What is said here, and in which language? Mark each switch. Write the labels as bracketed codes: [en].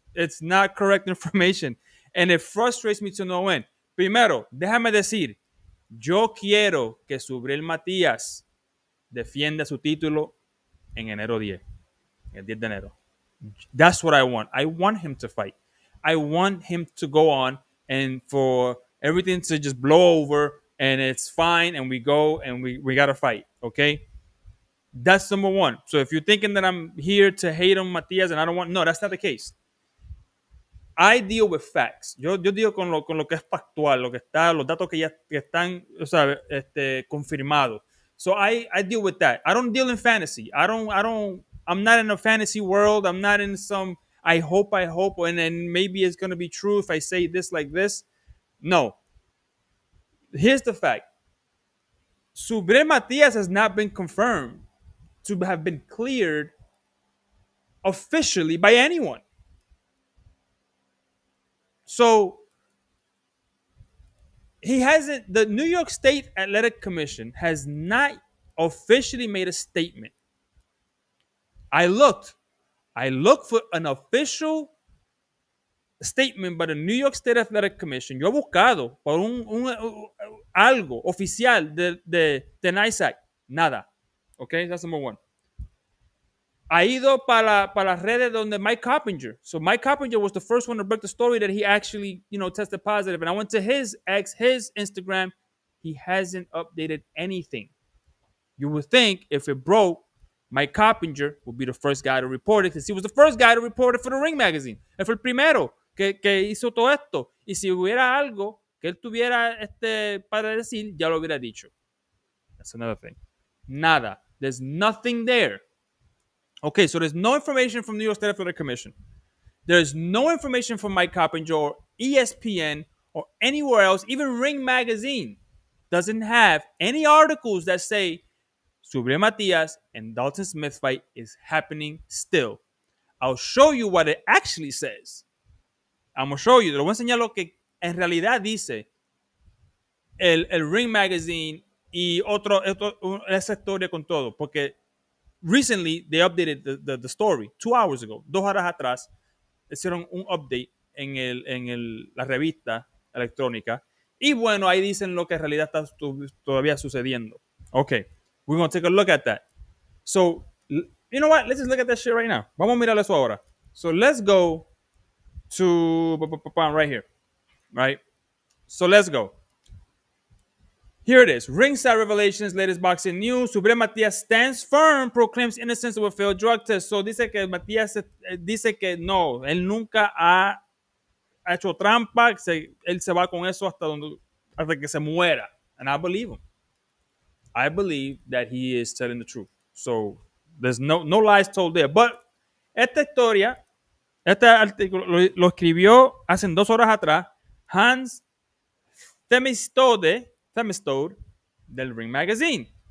[en] It's not correct information. And it frustrates me to no end. [es] Primero, déjame decir, yo quiero que Subriel Matías defienda su título en enero 10, el 10 de enero. [en] That's what I want. I want him to fight. I want him to go on and for everything to just blow over and it's fine and we go and we got to fight. Okay. That's number one. So if you're thinking that I'm here to hate on Matias and I don't want, no, that's not the case. I deal with facts. [es] Yo deal con lo que es factual, lo que está, los datos que están, o sea, confirmados. [en] So I deal with that. I don't deal in fantasy. I'm not in a fantasy world. I'm not in some, I hope, and then maybe it's going to be true if I say this like this. No. Here's the fact. Subriel Matias has not been confirmed to have been cleared officially by anyone. So he hasn't, the New York State Athletic Commission has not officially made a statement. I looked for an official statement by the New York State Athletic Commission. [es] Yo he buscado por algo oficial de NYSAC. [en] Nada. Okay, that's number one. [es] Ha ido para las redes donde Mike Coppinger. [en] So Mike Coppinger was the first one to break the story that he actually, tested positive. And I went to his Instagram. He hasn't updated anything. You would think if it broke, Mike Coppinger would be the first guy to report it because he was the first guy to report it for the Ring magazine. [es] Él fue el primero que hizo todo esto. Y si hubiera algo que él tuviera para decir, ya lo hubiera dicho. [en] That's another thing. Nada. There's nothing there. Okay, so there's no information from the New York State Athletic Commission. There's no information from Mike Coppinger or ESPN or anywhere else. Even Ring Magazine doesn't have any articles that say Subriel Matias and Dalton Smith fight is happening still. I'll show you what it actually says. I'm going to show you. [es] Te lo voy a enseñar lo que en realidad dice el Ring Magazine y esa historia con todo. [en] Porque recently, they updated the story 2 hours ago. [es] 2 horas atrás, hicieron un update en la revista electrónica. Y bueno, ahí dicen lo que en realidad está todavía sucediendo. [en] Okay, we're going to take a look at that. So, you know what? Let's just look at that shit right now. [es] Vamos a mirar eso ahora. [en] So, let's go to right here. Right? So, let's go. Here it is. Ringside Revelations, latest boxing news. Subriel Matias stands firm, proclaims innocence of a failed drug test. [es] So dice que Matias dice que no, él nunca ha hecho trampa, él se va con eso hasta que se muera. [en] And I believe him. I believe that he is telling the truth. So there's no lies told there. [es] But esta historia, este artículo lo escribió hace 2 horas atrás Hans Themistode del Ring Magazine.